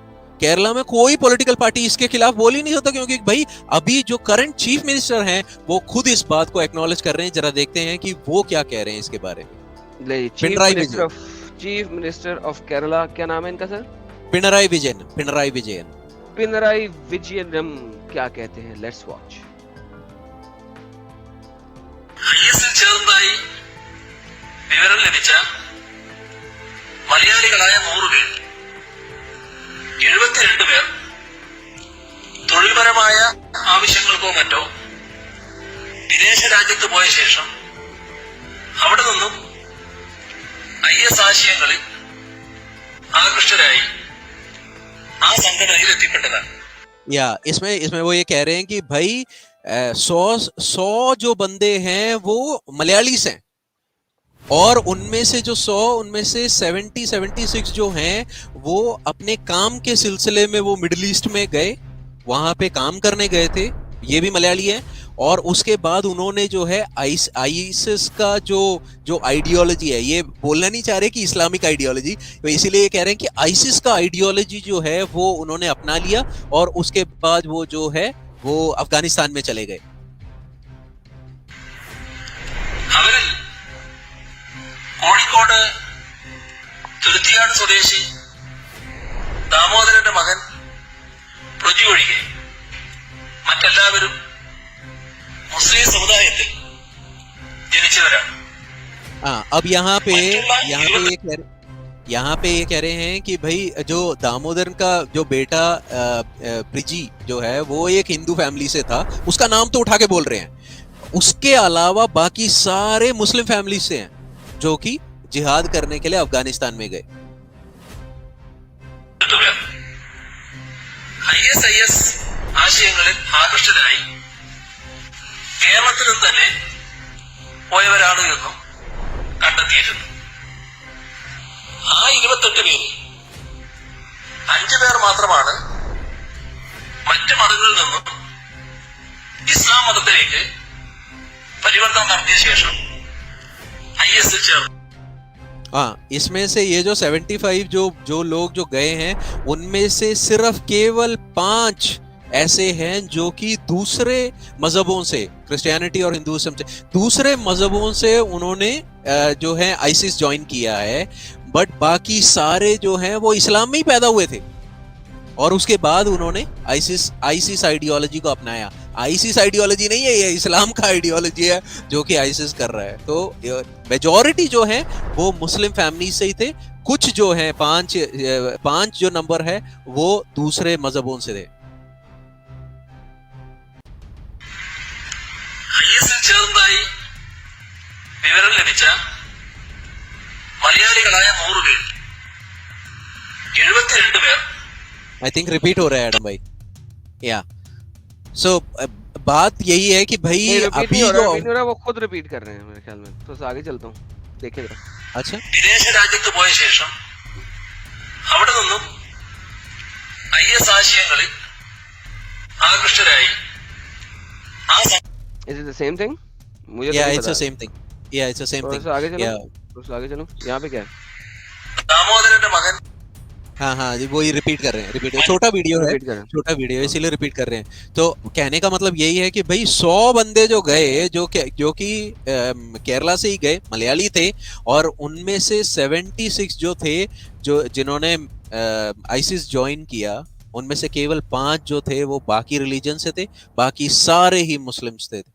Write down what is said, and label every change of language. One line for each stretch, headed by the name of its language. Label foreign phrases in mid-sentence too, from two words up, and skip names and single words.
Hindi: केरला में कोई पॉलिटिकल पार्टी इसके खिलाफ बोल ही नहीं सकता, क्योंकि भाई अभी जो
English: current chief minister
Hindi: हैं वो खुद इस बात को एक्नॉलेज कर रहे हैं. जरा देखते हैं कि वो क्या कह रहे हैं इसके बारे में.
English: Chief Minister of Kerala,
Hindi: क्या नाम है इनका सर? पिनराई विजयन. पिनराई विजयन क्या कहते हैं?
English: let's watch.
Malayalam: ഐഎസിൽ ചേർന്നതായി വിവരം ലഭിച്ച മലയാളികളായ 100 പേർ, 72 പേർ തൊഴിൽപരമായ ആവശ്യങ്ങൾക്കോ മറ്റോ വിദേശ രാജ്യത്ത് പോയ ശേഷം അവിടെ നിന്നും ഐഎസ് ആശയങ്ങളിൽ ആകൃഷ്ടരായി ആ സംഘടനയിൽ എത്തിപ്പെട്ടതാണ്.
Hindi: इसमें वो ये कह रहे हैं कि भाई 100 जो बंदे हैं वो मलयालीस हैं, और उनमें से जो 100, उनमें से 76 जो हैं वो अपने काम के सिलसिले में वो मिडिल ईस्ट में गए, वहां पे काम करने गए थे, ये भी मलयाली है. और उसके बाद उन्होंने जो है आईसिस का जो आइडियोलॉजी है, ये बोलना नहीं चाह रहे कि
English: Islamic ideology,
Hindi: तो इसीलिए ये कह रहे हैं कि आईसिस का आइडियोलॉजी जो है वो उन्होंने अपना लिया और उसके बाद वो जो है वो अफगानिस्तान में चले गए.
Malayalam: അവരിൽ കോഴിക്കോട് തുരുത്തിയാട് സ്വദേശി ദാമോദരന്റെ മകൻ പ്രജി ഒഴികെ മറ്റെല്ലാവരും മുസ്ലിം സമുദായത്തിൽ ജനിച്ചവരാണ്.
Hindi: अब यहाँ पे ये कह रहे हैं कि भाई जो दामोदर का जो बेटा प्रिजी जो है वो एक हिंदू फैमिली से था, उसका नाम तो उठा के बोल रहे हैं. उसके अलावा बाकी सारे मुस्लिम फैमिली से हैं जो कि जिहाद करने के लिए अफगानिस्तान में गए.
Malayalam: ISIS ആശയങ്ങളിൽ ആകൃഷ്ടരായി കേരളത്തിൽ നിന്ന് തന്നെ പോയവരാണ് എന്നും കണ്ടെത്തിയിരുന്നു. ആ 28 പേരിൽ 5 പേർ മാത്രമാണ് മറ്റ് മതങ്ങളിൽ നിന്നും ഇസ്ലാം മതത്തിലേക്ക് പരിവർത്തനം നടത്തിയ ശേഷം IS ചേർന്നു.
Hindi: हाँ, इसमें से ये जो 75 जो लोग जो गए हैं उनमें से सिर्फ केवल 5 ऐसे हैं जो कि दूसरे मजहबों से, क्रिश्चियनिटी और हिंदुइज्म से, दूसरे मजहबों से उन्होंने जो है आईसिस ज्वाइन किया है. बट बाकी सारे जो हैं वो इस्लाम में ही पैदा हुए थे और उसके बाद उन्होंने आईसिस आइडियोलॉजी को अपनाया. आईसिस आइडियोलॉजी नहीं है, ये इस्लाम का आइडियोलॉजी है जो कि आईसिस कर रहा है. तो मेजॉरिटी जो है वो मुस्लिम फैमिली से ही थे. कुछ जो है 5 जो नंबर है वो दूसरे मजहबों से थे.
Malayalam: IS ചേർന്നതായി വിവരം ലഭിച്ച മലയാളികളായ 100 പേർ 72 പേർ
English: I think
Hindi: रिपीट हो रहा है एडम भाई. या सो बात यही है कि भाई अभी जो वो खुद रिपीट कर रहे हैं मेरे ख्याल में. तो आगे चलता हूँ, देखिए जरा. अच्छा,
Malayalam: വിദേശ രാജ്യത്ത് പോയ ശേഷം അവിടെ നിന്നും IS ആശയങ്ങളിൽ ആകൃഷ്ടരായി ആ
English: Is it the same thing?
Hindi: मुझे या तो नहीं
English: it's the
Hindi: पता.
English: same thing. Yeah it's the same
Hindi: थोड़ा
English: थिंग.
Hindi: सा आगे चलो, या थोड़ा सा आगे चलो. यहाँ पे क्या है?
Malayalam: ദാമോദരന്റെ മകൻ
Hindi: हाँ हाँ, वो ही रिपीट कर रहे हैं. रिपीट, छोटा वीडियो है, Repeat करें. छोटा वीडियो इसीलिए रिपीट कर रहे हैं. तो कहने का मतलब यही है कि भाई 100 बंदे जो गए जो कि केरला से ही गए, मलयाली थे, और उनमें से 76 जो थे जिन्होंने आईसिस ज्वाइन किया, उनमें से केवल 5 जो थे वो बाकी रिलीजन से थे, बाकी सारे ही मुस्लिम्स थे.